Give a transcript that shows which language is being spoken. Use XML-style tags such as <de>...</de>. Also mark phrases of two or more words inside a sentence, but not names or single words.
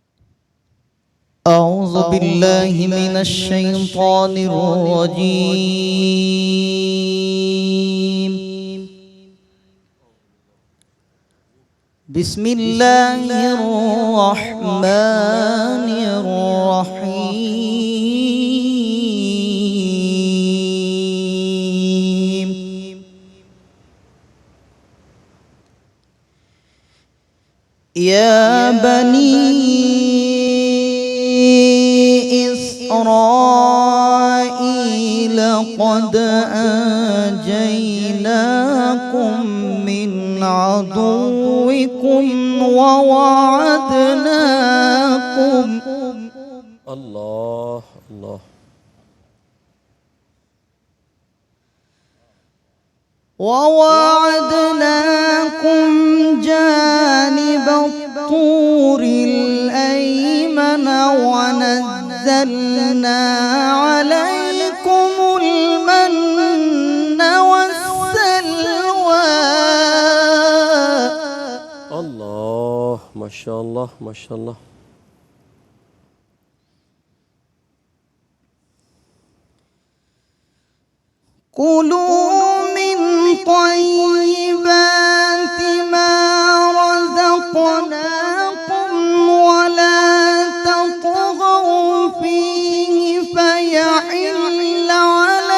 <ar>اعوذ باللہ من الشیطان الرجیم، بسم اللہ الرحمن الرحیم، یا بنی إسرائيل قد أنجيناكم من عدوكم ووعدناكم اللہ اللہ ووعدناكم جانب الطور الأيمن ونزلنا عليكم المن والسلوى۔ اللہ ماشاءاللہ ماشاءاللہ۔ كلوا من طيبات ما رزقناكم ولا تطغوا فيه فيحل عليكم</ar>